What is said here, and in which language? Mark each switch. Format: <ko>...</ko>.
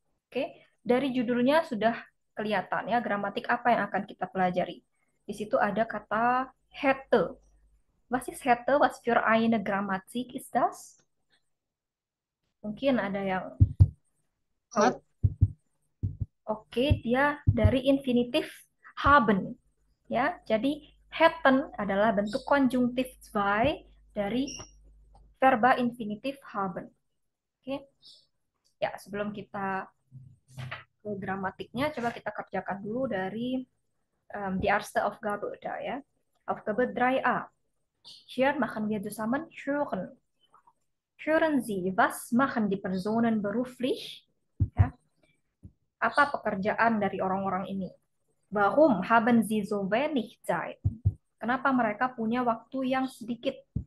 <id>Oke, dari judulnya sudah kelihatan ya gramatik apa yang akan kita pelajari. Di situ ada kata hätte.</id> <de>Was ist hätte? Was für eine Grammatik ist das?</de> <id>Mungkin ada yang tahu. Oke, dia dari infinitif haben. Ya, jadi hätten adalah bentuk konjungtif zwei dari verba infinitif haben. Oke. Ya, sebelum kita ke gramatiknya, coba kita kerjakan dulu dari</id> <de>die erste Aufgabe da</de> <id>ya.</id> <de>Aufgabe 3a. Hier machen wir zusammen hören. Hören Sie, was machen die Personen beruflich?</de> <id>Ya. Apa pekerjaan dari orang-orang ini?</id> <de>Warum haben sie so wenig Zeit?</de> <id>Kenapa mereka punya waktu yang sedikit?</id>